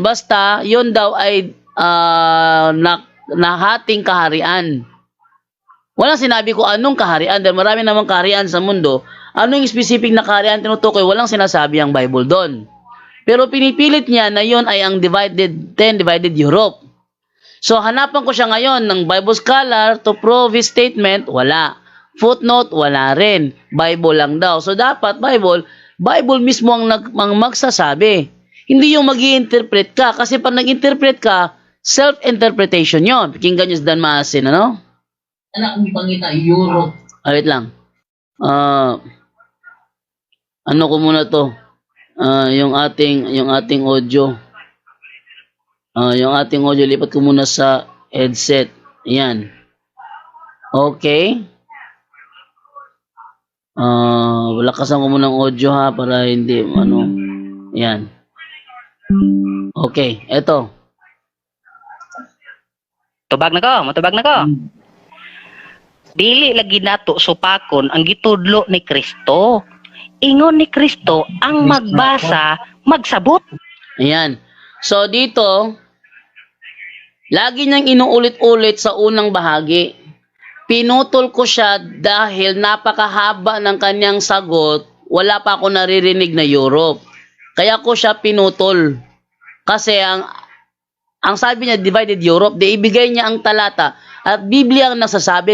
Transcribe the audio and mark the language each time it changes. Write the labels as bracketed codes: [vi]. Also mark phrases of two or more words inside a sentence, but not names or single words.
[tl] Basta, yun daw ay nahating kaharian. Walang sinabi ko anong kaharian dahil marami namang kaharian sa mundo. Anong specific na kaharian tinutukoy, walang sinasabi ang Bible doon. Pero pinipilit niya na yon ay ang [en] divided Europe. [tl] So hanapan ko siya ngayon ng [en] Bible Scholar to prove his statement, [tl] wala. Footnote, wala rin. Bible lang daw. So dapat Bible mismo ang magsasabi. Hindi yung mag-i-interpret ka. Kasi pag nag-interpret ka, self-interpretation yon. Pakinggan nyo sa Dan Maasin, ano? Anak kong pangita, Europe. Wait lang. Ano ko muna to? Yung ating audio. Yung ating audio, lipat ko muna sa headset. Ayan. Okay. Lakasan ko muna ng audio ha, para hindi, ayan. Okay, eto. [ceb] Matubag na ko. Dili lagi nato supakon ang gitudlo ni Kristo. Ingon ni Kristo ang magbasa, magsabot. [tl] Ayan. So dito, lagi niyang inuulit-ulit sa unang bahagi. Pinutol ko siya dahil napakahaba ng kanyang sagot, wala pa ako naririnig na Europe. Kaya ko siya pinutol. Kasi ang sabi niya, [en] divided Europe, [tl] di ibigay niya ang talata at Biblia ang nagsasabi.